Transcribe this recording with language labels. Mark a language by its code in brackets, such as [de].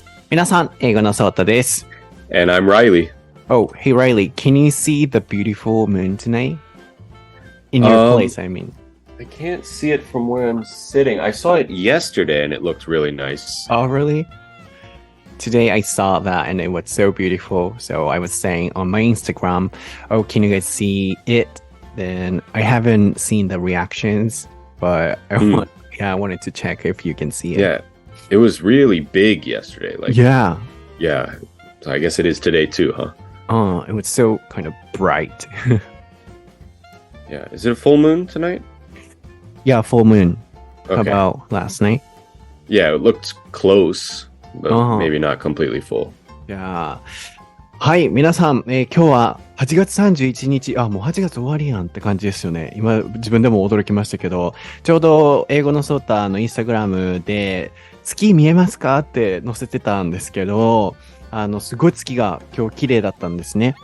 [ja] 皆さん、英語のソータです。 [en] And I'm Reilly. Oh, hey Reilly, can you see the beautiful moon tonight? In your place, I mean. I can't see it from where I'm sitting. I saw it yesterday and it looked really nice. Oh, really? Today I saw that and it was so beautiful. So I was saying on my Instagram, oh, can you guys see it? Then I haven't seen the reactions, but I wanted to check if you can see it. Yeah, it was really big yesterday. Yeah. So I guess it is today too, huh? Oh, it was so kind of bright. Yeah. Is it a full moon tonight? Yeah, full moon. Okay. How about last night? Yeah, it looked close, but maybe not completely full. Yeah. [ja] はい、皆さん、今日は8月31日、もう8月終わりやんって感じですよね。今、自分でも驚きましたけど、ちょうど英語のソータのインスタグラムで、月見えますかって載せてたんですけど、すごい月が今日綺麗だったんですね。